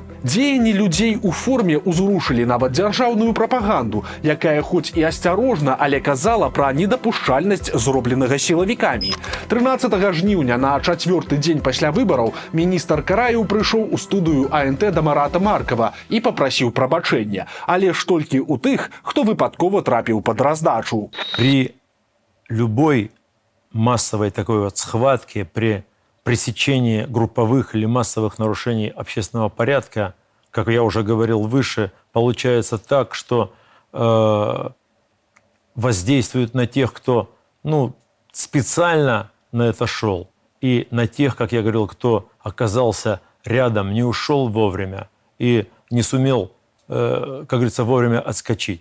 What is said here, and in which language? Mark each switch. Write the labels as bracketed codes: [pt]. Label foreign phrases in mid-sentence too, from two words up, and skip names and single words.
[be] Дзеянні людзей у форме ўзрушылі нават дзяржаўную прапаганду, якая хоць і асцярожна, але казала пра недапушчальнасць зробленага сілавікамі. 13 жніўня на 4-й дзень пасля выбараў міністр Караеў прыйшоў у студыю АНТ да Марата Маркава і папрасіў прабачэння, але ж толькі ў тых, хто выпадкова трапіў пад раздачу. [ru] При любой массовой такой вот схватке, при пресечении групповых или массовых нарушений общественного порядка как я уже говорил выше, получается так, что воздействует на тех, кто специально на это шел, и на тех, как я говорил, кто оказался рядом, не ушел вовремя и не сумел, как говорится, вовремя отскочить.